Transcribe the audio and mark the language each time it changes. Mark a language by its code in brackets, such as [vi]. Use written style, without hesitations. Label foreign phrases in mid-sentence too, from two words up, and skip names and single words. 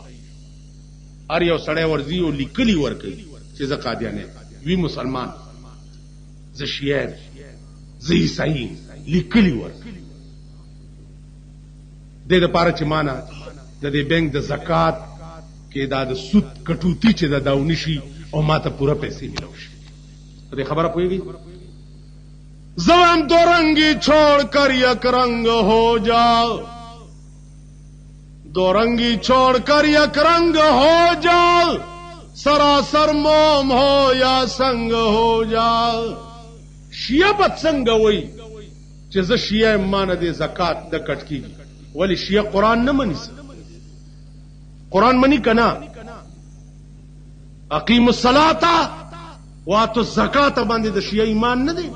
[ps] هر یو سړی ورځي او لیکلي ورکوي چې زه قادیانه وی مسلمان، زه شیعه، زه عیسائی، لیکلي ورکوي. د دې لپاره چې مانا د دې بینک د زکات کې دا د سود کټوتی چې دا ونشي او ماته پوره پیسې ملو شي. په دې خبره پوهیږي؟ [ur] زوام دو رنگی چھوڑ کر یک رنگ ہو جاؤ، دو رنگی چھوڑ کر یک رنگ ہو جاؤ، سراسر موم ہو یا سنگ ہو جاؤ. [ps] شیعه بد څنګه وای چې زه شیعه مان دې زکات د کټ کیږي؟ ولی شیعه قرآن نه مني. قرآن مني کنا؟ [ar] اقیم الصلاة واتو الزکات [ps] باندې د شیعه ایمان نه دی.